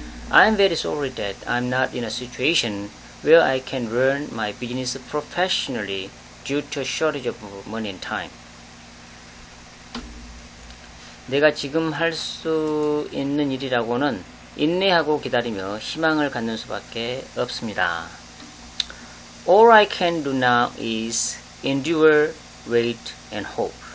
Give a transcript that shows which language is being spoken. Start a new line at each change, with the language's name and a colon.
English: I'm very sorry that I'm not in a situation where I can run my business professionally due to a shortage of money and time.
Korean: 내가 지금 할 수 있는 일이라고는 인내하고 기다리며 희망을 갖는 수밖에 없습니다.
English: All I can do now is endure, wait, and hope.